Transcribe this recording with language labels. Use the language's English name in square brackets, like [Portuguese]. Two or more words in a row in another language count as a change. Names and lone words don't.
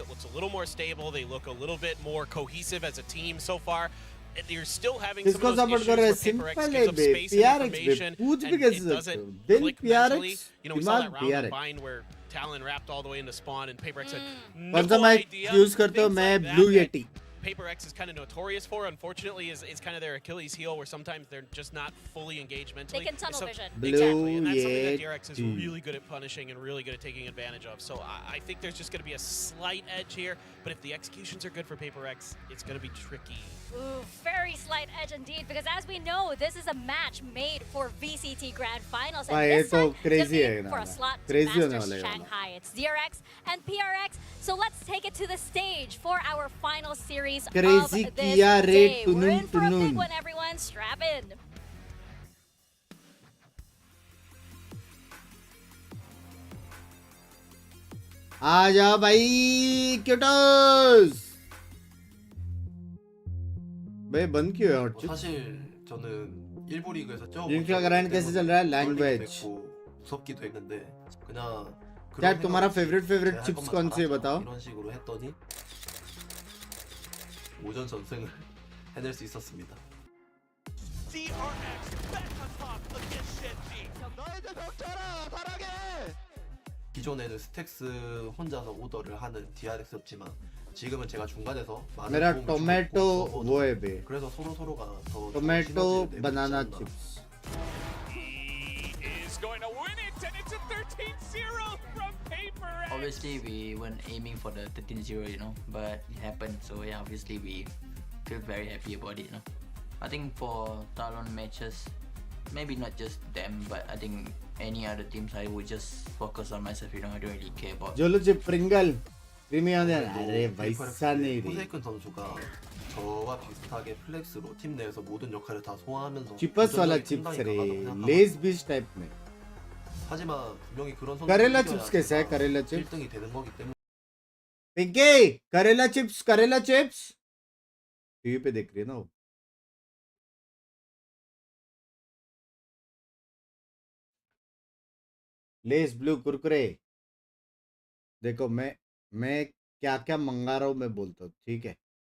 [English] It looks a little more stable. They look a little bit more cohesive as a team so far. You're still having some of those issues where PRX gives up space and information, and it doesn't click mentally. You know, we saw that round on Vine where Talon wrapped all the way into spawn, and PRX had no idea. [Hindi] use करता हूँ मैं Blue Yeti. [English] PRX is kind of notorious for, unfortunately, is kind of their Achilles heel, where sometimes they're just not fully engaged mentally. They can tunnel vision. Exactly, and that's something that DRX is really good at punishing and really good at taking advantage of. So I think there's just going to be a slight edge here, but if the executions are good for PRX, it's going to be tricky. Ooh, very slight edge indeed, because as we know, this is a match made for VCT Grand Finals, and this time crazy for a slot to Masters Shanghai. It's DRX and PRX, so let's take it to the stage for our final series of this day. We're in for a big one, everyone. Strap in. [Hindi] आ जाओ भाई क्यूटोस भाई बंद क्यों है हॉट [Korean] 사실 저는 일부 리그에서 [English] link grind [Hindi] कैसे चल रहा है लैंग्वेज [Korean] 무섭기도 했는데 그냥 [Hindi] क्या तुम्हारा फेवरेट चिप्स कौन सी है बताओ [Korean] 이런 식으로 했더니 오전 전승을 해낼 수 있었습니다. [English] DRX back on top against GenG. [Korean] 너희들 벽쳐라 사랑해. 기존에는 스택스 혼자서 오더를 하는 DRX였지만 지금은 제가 중간에서 [Hindi] मेरा टोमेटो वो है बे [Korean] 그래서 서로가 더 [English] tomato banana chips Going to win it, and it's a 13-0 from PRX. Obviously, we weren't aiming for the 13-0, you know, but it happened. So yeah, obviously we feel very happy about it, you know. I think for Talon matches, maybe not just them, but I think any other teams, I would just focus on myself, you know. I don't really care about. [Hindi] जोलो चिप प्रिंगल प्रीमियम अरे वैसा नहीं रे [Korean] 포세이큰 선수가 저와 비슷하게 플렉스로 팀 내에서 모든 역할을 다 소화하면서 [Hindi] चिपस वाला चिप्स रे लेस बीच टाइप में [Korean] 하지만 분명히 그런 선수 [Hindi] करेला चिप्स कैसा है करेला चिप्स [Korean] 1등이 되는 거기 때문에 [Hindi] पिंकी करेला चिप्स टीवी पे देख रही है ना वो लेस ब्लू कुरकुरे देखो मैं क्या क्या मंगा रहा हूँ मैं बोलता हूँ, ठीक है।